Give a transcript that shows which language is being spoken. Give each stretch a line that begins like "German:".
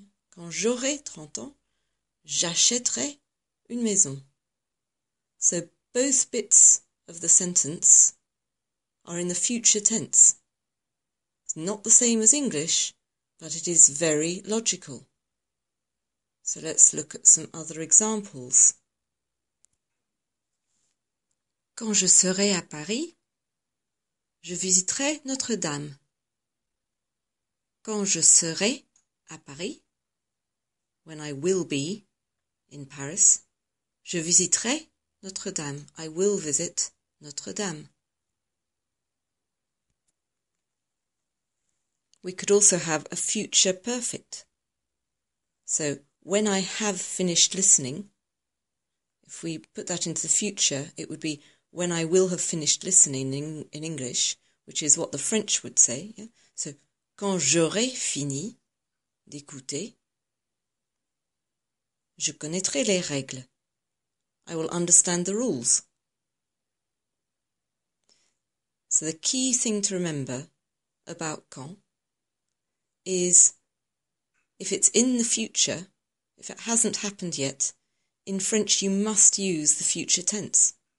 French: Quand j'aurai 30 ans, j'achèterai une maison.
English: So both bits of the sentence are in the future tense. It's not the same as English, but it is very logical. So let's look at some other examples.
French: Quand je serai à Paris, je visiterai Notre-Dame. quand je serai à Paris,
English: when I will be in Paris,
French: je visiterai Notre-Dame.
English: I will visit Notre-Dame. We could also have a future perfect. So, when I have finished listening, if we put that into the future, it would be when I will have finished listening in English, which is what the French would say. Yeah?
French: So, quand j'aurai fini d'écouter, je connaîtrai les règles.
English: I will understand the rules. So the key thing to remember about quand is if it's in the future, if it hasn't happened yet, in French you must use the future tense.